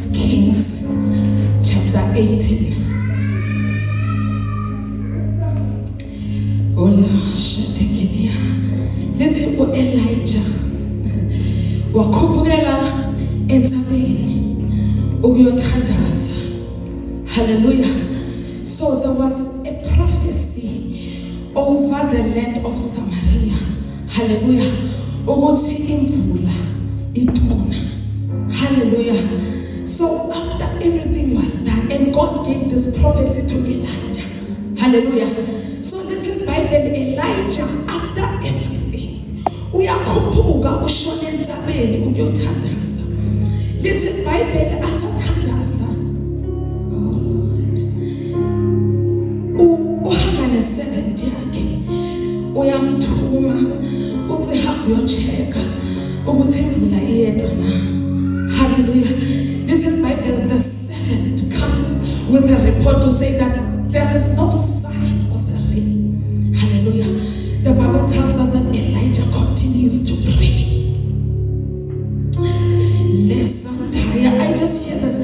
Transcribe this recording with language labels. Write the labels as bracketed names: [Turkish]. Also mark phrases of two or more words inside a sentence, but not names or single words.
[English] Kings chapter 18. [Zulu] Lithi u-Elijah wakhuphukela entsabeni ukuyothandaza. [English] Hallelujah. So there was a prophecy over the land of Samaria. [Zulu] Hallelujah. Ukuthi imvula itona. [English] Hallelujah. So after everything was done, and God gave this prophecy to Elijah. Hallelujah. So little Bible, Elijah, after everything, [Zulu] uyakhuphuka ushona entsabeni ukuyothandaza. [English] Little Bible, [Zulu] asathandaza. [English] Oh Lord. [Zulu] Uhamba ne-servant yakhe. Uyamthuma uthi hamba uyochecka ukuthi imvula iyeda na. [English] Hallelujah. Little Bible, the servant comes with a report to say that there is no sign of the rain. Hallelujah. The Bible tells us that Elijah continues to pray. I just hear this.